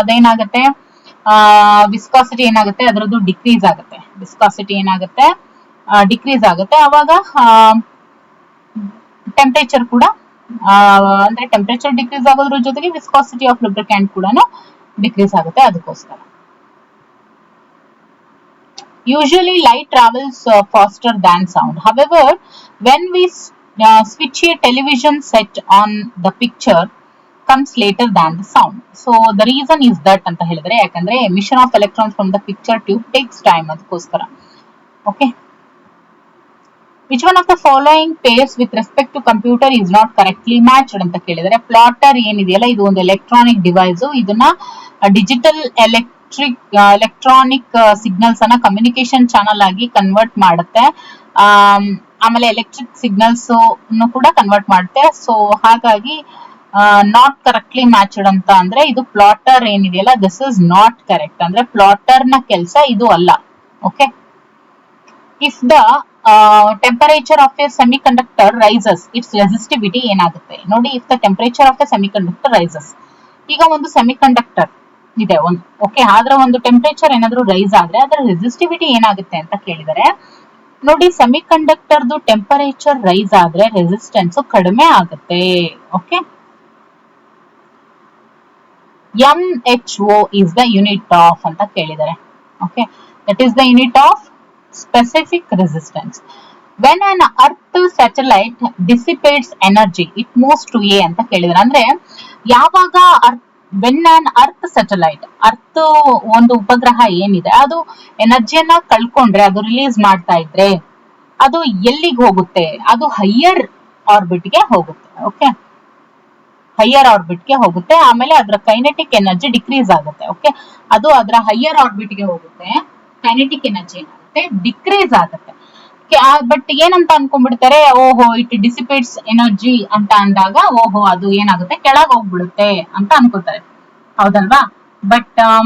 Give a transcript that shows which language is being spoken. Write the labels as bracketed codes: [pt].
[kn] ಅದೇನಾಗುತ್ತೆ, ವಿಸ್ಕಾಸಿಟಿ ಏನಾಗುತ್ತೆ, ಅದರದ್ದು ಡಿಕ್ರೀಸ್ ಆಗುತ್ತೆ. ವಿಸ್ಕಾಸಿಟಿ ಏನಾಗುತ್ತೆ, ಡಿಕ್ರೀಸ್ ಆಗುತ್ತೆ. ಅವಾಗ ಟೆಂಪರೇಚರ್ ಕೂಡ, ಅಂದ್ರೆ ಟೆಂಪರೇಚರ್ ಡಿಕ್ರೀಸ್ ಆಗೋದ್ರ ಜೊತೆಗೆ ವಿಸ್ಕಾಸಿಟಿ ಆಫ್ ಲುಬ್ರಿಕ್ಯಾಂಟ್ ಕೂಡ ಡಿಕ್ರೀಸ್ ಆಗುತ್ತೆ, ಅದಕ್ಕೋಸ್ಕರ. [en] Usually light travels faster than sound. However, when we switch a television set on, the picture comes later than the sound. So the reason is that [kn] ಅಂತ ಹೇಳಿದ್ರೆ, ಯಾಕಂದ್ರೆ [en] emission of electrons from the picture tube takes time, ಅದಕ್ಕೋಸ್ಕರ. Okay, which one of the following pairs with respect to computer is not correctly matched [kn] ಅಂತ ಕೇಳಿದರೆ, plotter ಏನಿದೆಯಲ್ಲ, ಇದು ಒಂದು electronic device, ಇದನ್ನ ಡಿಜಿಟಲ್ ಎಲೆಕ್ಟ್ರಾನಿಕ್ ಸಿಗ್ನಲ್ಸ್ ಅನ್ನ ಕಮ್ಯುನಿಕೇಶನ್ ಚಾನಲ್ ಆಗಿ convert ಮಾಡುತ್ತೆ, ಆಮೇಲೆ ಎಲೆಕ್ಟ್ರಿಕ್ ಸಿಗ್ನಲ್ಸ್ ಕೂಡ ಕನ್ವರ್ಟ್ ಮಾಡುತ್ತೆ. ಸೊ ಹಾಗಾಗಿ ನಾಟ್ ಕರೆಕ್ಟ್ಲಿ ಮ್ಯಾಚ್ಡ್ ಅಂತ ಅಂದ್ರೆ, ಇದು ಪ್ಲಾಟರ್ ಏನಿದೆಯಲ್ಲ, [en] this is not correct, [kn] ಅಂದ್ರೆ ಪ್ಲಾಟರ್ ನ ಕೆಲಸ ಇದು ಅಲ್ಲ. [en] okay, if the temperature of a semiconductor rises, its resistivity [kn] ಏನಾಗುತ್ತೆ ನೋಡಿ. [en] if the temperature of a semiconductor rises, [kn] ಈಗ ಒಂದು ಸೆಮಿ ಕಂಡಕ್ಟರ್ ಇದೆ ಒಂದು, ಓಕೆ, ಆದ್ರೆ ಒಂದು ಟೆಂಪರೇಚರ್ ಏನಾದ್ರು ರೈಸ್ ಆದ್ರೆ ಅದರ ರೆಸಿಸ್ಟಿವಿಟಿ ಏನಾಗುತ್ತೆ ಅಂತ ಕೇಳಿದರೆ, ನೋಡಿ ಸೆಮಿ ಕಂಡಕ್ಟರ್ದು ಟೆಂಪರೇಚರ್ ರೈಸ್ ಆದ್ರೆ ರೆಸಿಸ್ಟೆನ್ಸ್ ಕಡಿಮೆ ಆಗುತ್ತೆ. Okay, [en] MHO is the unit of [kn] ಅಂತ ಕೇಳಿದ್ದಾರೆ. [en] Okay, that is the unit of specific resistance. When an earth satellite dissipates energy, it moves to A [kn] ಅಂತ ಕೇಳಿದ್ದಾರೆ. ಅಂದ್ರೆ ಯಾವಾಗ [en] when an earth satellite, [kn] earth ಒಂದು ಉಪಗ್ರಹ ಏನಿದೆ ಅದು ಎನರ್ಜಿಯನ್ನ ಕಳ್ಕೊಂಡ್ರೆ, ಅದು ರಿಲೀಸ್ ಮಾಡ್ತಾ ಇದ್ರೆ ಅದು ಎಲ್ಲಿಗೆ ಹೋಗುತ್ತೆ? ಅದು ಹೈಯರ್ ಆರ್ಬಿಟ್ಗೆ ಹೋಗುತ್ತೆ. ಓಕೆ, ಹೈಯರ್ ಆರ್ಬಿಟ್ಗೆ ಹೋಗುತ್ತೆ. ಆಮೇಲೆ ಅದರ ಕೈನೆಟಿಕ್ ಎನರ್ಜಿ ಡಿಕ್ರೀಸ್ ಆಗುತ್ತೆ. ಓಕೆ, ಅದು ಅದರ ಹೈಯರ್ ಆರ್ಬಿಟ್ಗೆ ಹೋಗುತ್ತೆ, ಕೈನೆಟಿಕ್ ಎನರ್ಜಿ ಏನಾಗುತ್ತೆ ಡಿಕ್ರೀಸ್ ಆಗುತ್ತೆ. ಬಟ್ ಏನಂತ ಅನ್ಕೊಂಡ್ಬಿಡ್ತಾರೆ, ಓಹೋ ಇಟ್ ಡಿಸಿಪೇಟ್ಸ್ ಎನರ್ಜಿ ಅಂತ ಅಂದಾಗ ಓಹೋ ಅದು ಏನಾಗುತ್ತೆ ಕೆಳಗೆ ಹೋಗ್ಬಿಡುತ್ತೆ ಅಂತ ಅನ್ಕೋತಾರೆ, ಹೌದಲ್ವಾ? [en] but